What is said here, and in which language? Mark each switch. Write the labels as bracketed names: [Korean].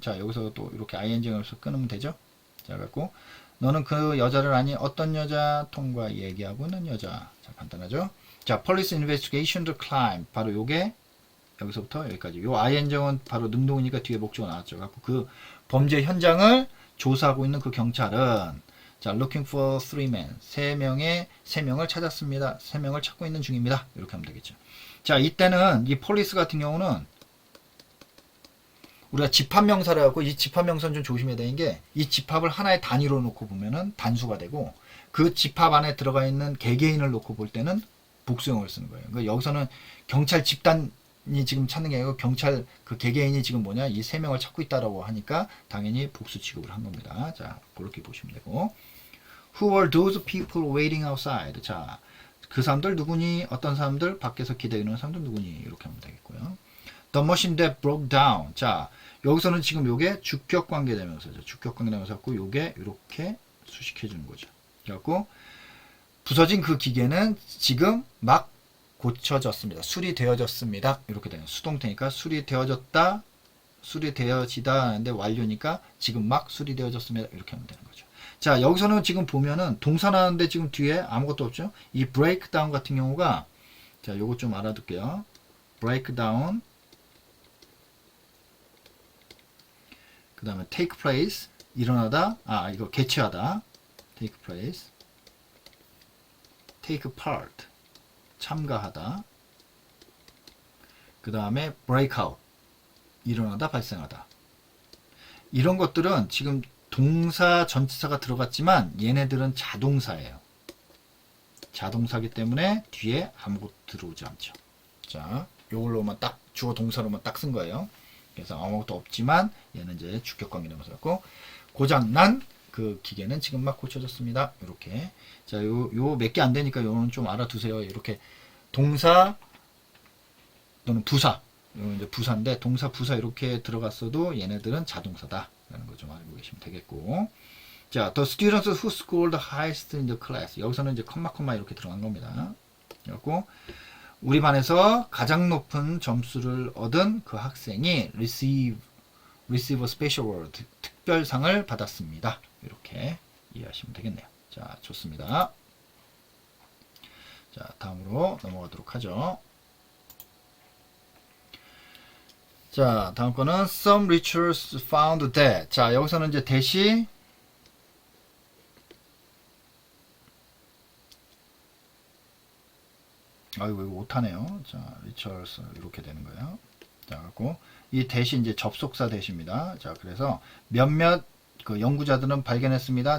[Korean] 자, 여기서 또 이렇게 ing를 끊으면 되죠. 자, 갖고 너는 그 여자를 아니? 어떤 여자? 톰과 얘기하고 있는 여자. 자, 간단하죠. [English] 자, police investigation the crime. [Korean] 바로 요게 여기서부터 여기까지. 요 ing은 바로 능동이니까 뒤에 목적어 나왔죠. 갖고 그 범죄 현장을 조사하고 있는 그 경찰은, 자, [English] looking for 3 men. [Korean] 3명을 찾았습니다. 3명을 찾고 있는 중입니다. 이렇게 하면 되겠죠. 자, 이때는 이 police 같은 경우는 우리가 집합명사를 하고, 이 집합명사는 좀 조심해야 되는 게, 이 집합을 하나의 단위로 놓고 보면은 단수가 되고, 그 집합 안에 들어가 있는 개개인을 놓고 볼 때는 복수형을 쓰는 거예요. 그러니까 여기서는 경찰 집단이 지금 찾는 게 아니고 경찰 그 개개인이 지금 뭐냐, 이 3명을 찾고 있다라고 하니까 당연히 복수 취급을 한 겁니다. 자, 그렇게 보시면 되고, [English] Who were those people waiting outside? [Korean] 자, 그 사람들 누구니? 어떤 사람들? 밖에서 기다리는 사람들 누구니? 이렇게 하면 되겠고요. [English] The machine that broke down. [Korean] 자, 여기서는 지금 요게 주격관계대명사죠. 주격관계대명사고 요게 이렇게 수식해 주는 거죠. 그래갖고 부서진 그 기계는 지금 막 고쳐졌습니다. 수리되어졌습니다. 이렇게 되는 수동태니까 수리되어지다 하는데 완료니까 지금 막 수리되어졌습니다. 이렇게 하면 되는 거죠. 자, 여기서는 지금 보면은 동사 나왔는데 지금 뒤에 아무것도 없죠. 이 breakdown 같은 경우가, 자, 요거 좀 알아둘게요. breakdown, 그 다음에 take place, 일어나다, 이거 개최하다, take place, take part, 참가하다, 그 다음에 break out, 일어나다, 발생하다. 이런 것들은 지금 동사 전치사가 들어갔지만 얘네들은 자동사예요. 자동사기 때문에 뒤에 아무것도 들어오지 않죠. 자, 요걸로만 딱 주어 동사로만 딱 쓴 거예요. 그래서 아무것도 없지만 얘는 이제 주격관계 대명사였고, 고장난 그 기계는 지금 막 고쳐졌습니다. 이렇게. 자, 요 몇 개 안 되니까 요는 좀 알아두세요. 이렇게 동사 또는 부사, 이건 이제 부사인데 동사 부사 이렇게 들어갔어도 얘네들은 자동사다 라는 거 좀 알고 계시면 되겠고, 자, [English] the students who scored the highest in the class, [Korean] 여기서는 이제 컴마 이렇게 들어간 겁니다. 그래갖고 우리 반에서 가장 높은 점수를 얻은 그 학생이 [English] receive a special award, [Korean] 특별상을 받았습니다. 이렇게 이해하시면 되겠네요. 자, 좋습니다. 자, 다음으로 넘어가도록 하죠. 자, 다음 거는 [English] some researchers found that. [Korean] 자, 여기서는 이제 that이 아이고 이거 못하네요. 자, researchers 이렇게 되는 거예요. 자, 갖고 이 that이 이제 접속사 that입니다. 자, 그래서 몇몇 그 연구자들은 발견했습니다.